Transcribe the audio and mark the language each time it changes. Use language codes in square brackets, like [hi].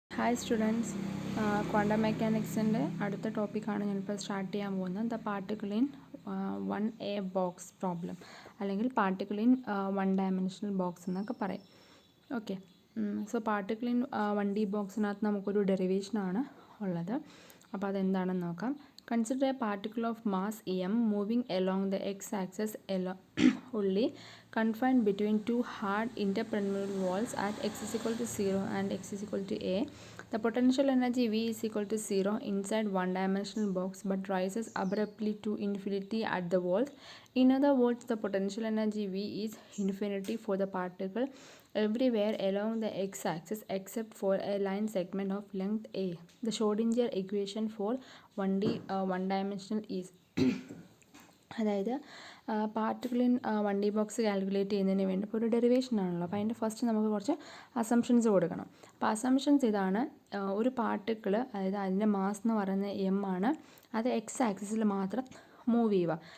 [ml] Hi students, quantum മെക്കാനിക്സിൻ്റെ അടുത്ത ടോപ്പിക്കാണ് ഞാനിപ്പോൾ സ്റ്റാർട്ട് ചെയ്യാൻ പോകുന്നത്. The particle in 1A box problem, അല്ലെങ്കിൽ പാർട്ടിക്കിൾ ഇൻ 1 ഡയമെൻഷണൽ ബോക്സ് എന്നൊക്കെ പറയും. Okay, so particle in 1D ബോക്സിനകത്ത് നമുക്കൊരു ഡെറിവേഷനാണ് ഉള്ളത്. അപ്പോൾ അതെന്താണെന്ന് നോക്കാം. [en] Consider a particle of mass m moving along the x-axis only confined between two hard interpermeable walls at x is equal to 0 and x is equal to a. The potential energy V is equal to 0 inside one-dimensional box but rises abruptly to infinity at the walls. In other words, the potential energy V is infinity for the particle everywhere along the x-axis except for a line segment of length a. The Schrodinger equation for 1D one-dimensional is [ml] അതായത് particle in 1D box calculate ചെയ്യുന്നതിന് വേണ്ടി ഇപ്പോൾ ഒരു derivation ആണല്ലോ. അപ്പോൾ അതിൻ്റെ first നമുക്ക് കുറച്ച് അസംഷൻസ് കൊടുക്കണം. അപ്പോൾ അസംഷൻസ് ഇതാണ്: ഒരു പാർട്ടിക്കിൾ, അതായത് അതിൻ്റെ മാസ് എന്ന് പറയുന്നത് എം ആണ്, അത് എക്സ് ആക്സിസിൽ മാത്രം മൂവ് ചെയ്യുക.